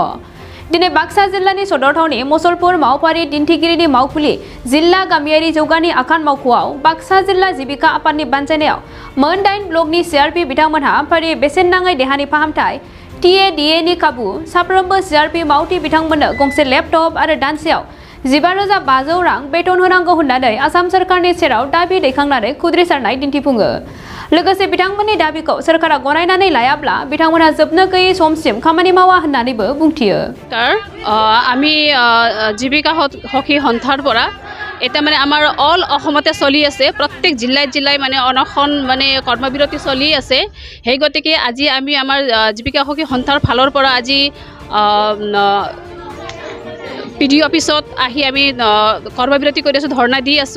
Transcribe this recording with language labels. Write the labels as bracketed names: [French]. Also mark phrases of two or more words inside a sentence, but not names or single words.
[Bodo] दिनै बाक्सा जिल्लानि सदर थावनि मुसलपुर मावफारि दिन्थिगिरिनि मावखुलि जिल्ला गामियारि जौगानि आखान मावख'आव बाक्सा जिल्ला जीबिका आफादनि बानजायनायाव मोन 8 ब्लकनि CRP बिथांमोनहा फारि बेसेन नाङै देहानि फाहामथाय TADA नि खाबु साफ्रोमबो CRP मावथि बिथांमोननो गंसे लेपटप आरो दानसेयाव 15,500 रां बेथन होनांगौ होननानै आसाम सरकारनि सेराव दाबि दैखांनानै खुद्रिसारनाय दिन्थिफुङो। लोगोसे बिथांमोननि दाबिखौ सरकारा गनायनानै लायाब्ला बिथांमोनहा जोबनो गैयै समसिम खामानि मावा होननानैबो बुंथियो। [Assamese] আমি জীবিকা সখী সন্থাৰ পৰা এটা মানে আমাৰ অল অসমতে চলি আছে, প্ৰত্যেক জিলাই মানে অনশন মানে কৰ্মবিৰতি চলি আছে। সেই গতিকে আজি আমি আমাৰ জীবিকা সখী সন্থাৰ ফালৰ পৰা আজি PDO অফিসত আহি আমি কৰ্মবিৰতি কৰি আছোঁ, ধৰ্ণা দি আছোঁ।